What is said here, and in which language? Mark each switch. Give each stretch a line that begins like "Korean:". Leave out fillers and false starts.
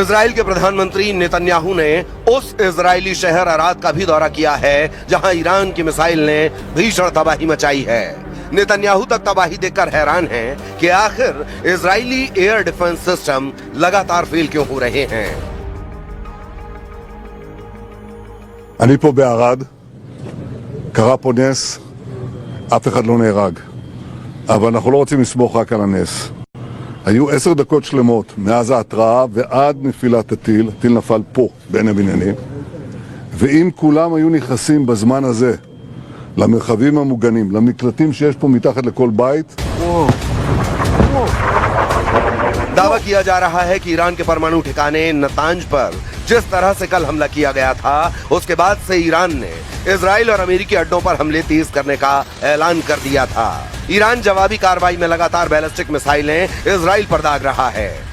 Hindi: Israel के प्रधानमंत्री Netanyahu ने उस इजरायली शहर अराद का भी दौरा किया है जहां ईरान की मिसाइल ने भीषण तबाही मचाई है। नेतन्याहू तक तबाही देखकर हैरान हैं कि आखिर इजरायली एयर डिफेंस सिस्टम लगातार फेल क्यों हो रहे हैं।
Hebrew: אני פה בערד, קרה פה נס, אף אחד לא נהרג. אבל אנחנו לא רוצים לסמוך רק על הנס. היו 10 דקות שלמות מאז ההתראה ועד נפילת הטיל, הטיל נפל פה בין הבניינים, ואם כולם היו נכנסים בזמן הזה למרחבים המוגנים, למקלטים שיש פה מתחת לכל בית,
Hindi: दावा किया जा रहा है कि ईरान के परमाणु ठिकाने नतांज पर जिस तरह से कल हमला किया गया था, उसके बाद से ईरान ने इजराइल और अमेरिकी अड्डों पर हमले तेज करने का ऐलान कर दिया था। ईरान जवाबी कार्रवाई में लगातार बैलिस्टिक मिसाइलें इजराइल पर दाग रहा है।